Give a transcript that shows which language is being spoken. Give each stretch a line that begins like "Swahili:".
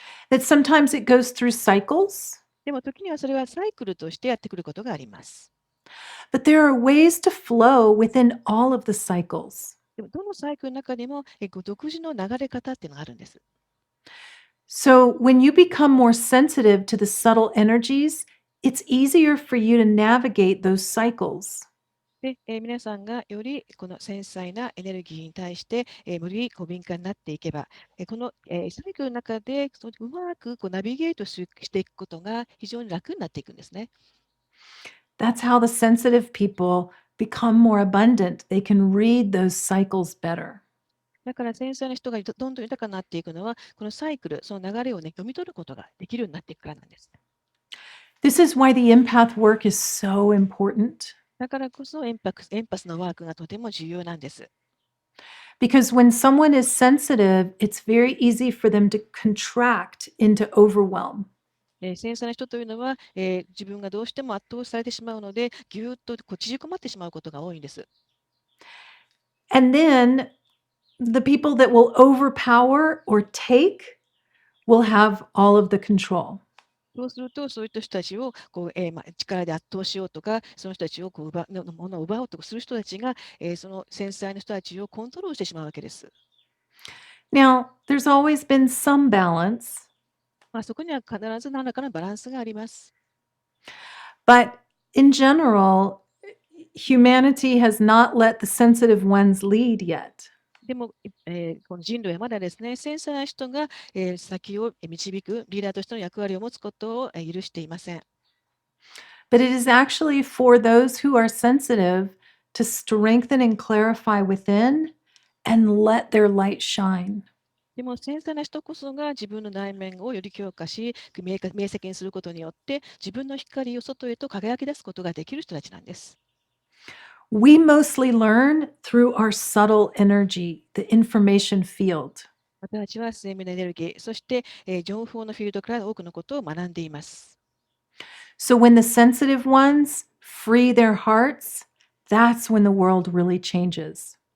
English: That sometimes it goes through cycles,
Japanese: でも時にはそれはサイクルとしてやってくることがあります。
English: but there are ways to flow within all of the cycles.
Japanese: でもどのサイクルの中にも独自の流れ方っていうのがあるんです。
English: So when you become more sensitive to the subtle energies, it's easier for you to navigate those cycles.
Japanese: で、皆さんがよりこの繊細なエネルギーに対して、より敏感になっていけば、この、サイクルの中でうまくナビゲートしていくことが非常に楽になっていくんですね。
English: That's how the sensitive people become more abundant. They can read those cycles better.
Japanese: だから繊細な人がどんどん豊かになっていくのは、このサイクル、その流れを読み取ることができるようになっていくからなんです。
English: This is why the empath work is so important.
Japanese: だからこそエンパスのワークがとても重要なんです。
English: Because when someone is sensitive, it's very easy for them to contract into overwhelm.
Japanese: 繊細な人というのは、自分がどうしても圧倒されてしまうので、ぎゅーっと縮こまってしまうことが多いんです。
English: And then the people that will overpower or take will have all of the control.
Japanese: そうすると、そういった人たちを力で圧倒しようとか、その人たちを物を奪おうとかする人たちが、その繊細な人たちをコントロールしてしまうわけです。
English: Now, there's always been some balance,
Japanese: そこには必ず何らかのバランスがあります。
English: but in general, humanity has not let the sensitive ones lead yet.
Japanese: でも、この人類はまだですね、繊細な人が、先を導くリーダーとしての役割を持つことを許していません。
English: But it is actually for those who are sensitive to strengthen and clarify within and let their light shine.
Japanese: でも繊細な人こそが自分の内面をより強化し、明晰にすることによって、自分の光を外へと輝き出すことができる人たちなんです。
English: We mostly learn through our subtle energy, the information field.
Japanese: 私たちは生命のエネルギー、そして、情報のフィールドから多くのことを学んでいます。
English: So when the sensitive ones free their hearts, that's when the world really changes.